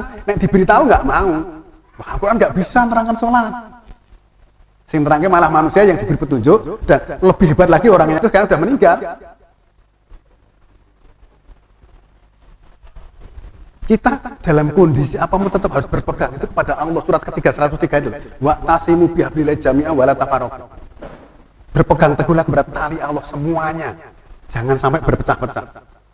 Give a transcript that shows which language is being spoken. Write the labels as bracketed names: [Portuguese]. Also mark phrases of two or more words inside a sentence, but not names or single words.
[Indonesian] Nek diberitahu nggak mau. Wah, Al-Quran nggak bisa menerangkan sholat. Sing terangnya malah manusia yang diberi petunjuk, dan lebih hebat lagi orangnya itu sekarang sudah meninggal. Kita dalam kondisi apapun tetap harus berpegang itu kepada Allah. Surat ketiga 103 itu. [Arabic] واعتصموا بحبل الله جميعا ولا تفرقوا. [Indonesian] Berpegang teguhlah kepada tali Allah semuanya. Jangan sampai berpecah-pecah.